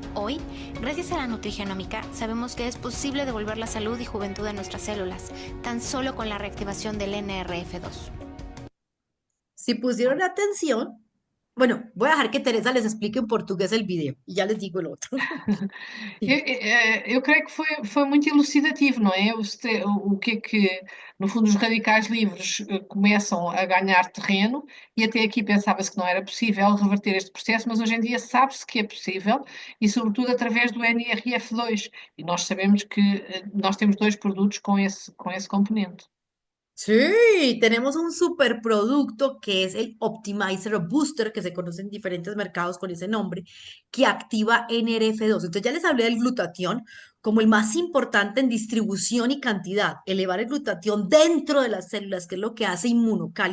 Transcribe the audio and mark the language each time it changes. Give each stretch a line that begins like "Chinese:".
Spanish: Hoy, gracias a la nutrigenómica, sabemos que es posible devolver la salud y juventud a nuestras células, tan solo con la reactivación del NRF2. Si pusieron atención, bueno, voy a dejar que Teresa les explique en portugués el video y ya les digo el otro.
Portuguese: Eu creio que foi muito elucidativo, não é? O que é que, no fundo, os radicais livres começam a ganhar terreno, e até aqui pensava-se que não era possível reverter este processo, mas hoje em dia sabe-se que é possível, e sobretudo através do NRF2. E nós sabemos que nós temos dois produtos com esse componente.
Spanish: Sí, tenemos un superproducto que es el Optimizer Booster, que se conoce en diferentes mercados con ese nombre, que activa NRF2. Entonces ya les hablé del glutatión como el más importante en distribución y cantidad. Elevar el glutatión dentro de las células, que es lo que hace Inmunocal.